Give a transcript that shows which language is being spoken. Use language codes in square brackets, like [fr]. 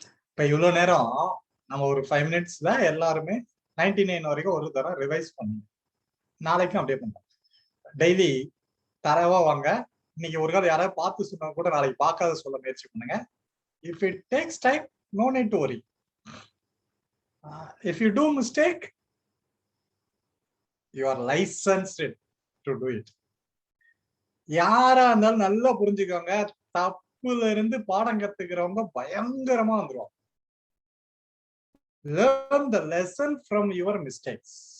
[ta] இப்ப இவ்வளவு நேரம் நம்ம ஒரு 5 மினிட்ஸ்ல எல்லாருமே 99 வரைக்கும் ஒரு தடவை ரிவைஸ் பண்ணுங்க. நாளைக்கும் அப்படியே பண்ணுங்க. டெய்லி தரவா வாங்க. இன்னைக்கு ஒரு காலம் யாராவது பார்த்து சொன்னா கூட நாளைக்கு பார்க்காத சொல்ல முயற்சி பண்ணுங்க. [en] If it takes time, no need to worry. If you do mistake, you are licensed to do it. [ta] யாரா இருந்தாலும் நல்லா புரிஞ்சுக்கோங்க. தப்புல இருந்து பாடம் கத்துக்கிறவங்க பயங்கரமா வந்துருவாங்க. [en] Learn the lesson from your mistakes.